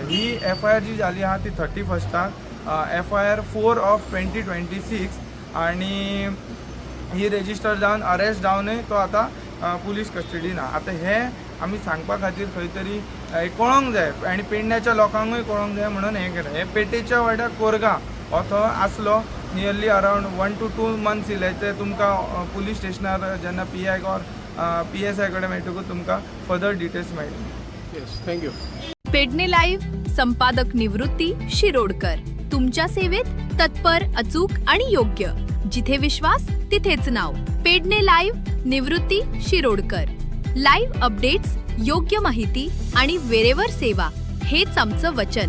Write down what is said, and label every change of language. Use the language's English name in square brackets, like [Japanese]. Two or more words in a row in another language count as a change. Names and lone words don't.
[Konkani] ही FIR जी जाली आहा ती 31स्टाक, FIR 4 ऑफ 2026 आनी ही रेजिस्टर जावन अरेस्ट जावनूय तो आतां [English] police custody [Konkani] आहा. आतां हें आमी सांगपा खातीर खंय तरी कळोंक जाय आनी पेडण्याच्या लोकांकूय कळोंक जाय म्हणून हें केलें. हे पेटेच्या वाड्यार कोरगांव हो थंय आसलो [English] nearly around 1 to 2 months [Konkani] इले. ते तुमकां पुलीस स्टेशनार जेन्ना [English] PI or PSI [Konkani] कडेन मेळटकूच तुमकां [English] further details [Konkani] मेळटली. [English] Yes, thank you. [Marathi] पेडणे लाईव्ह संपादक निवृत्ती शिरोडकर तुमच्या सेवेत तत्पर, अचूक आणि योग्य. जिथे विश्वास तिथेच नाव. पेडणे लाईव्ह निवृत्ती शिरोडकर. [English] live updates, [Marathi] योग्य माहिती आणि वेरेवर सेवा हेच आमचं वचन.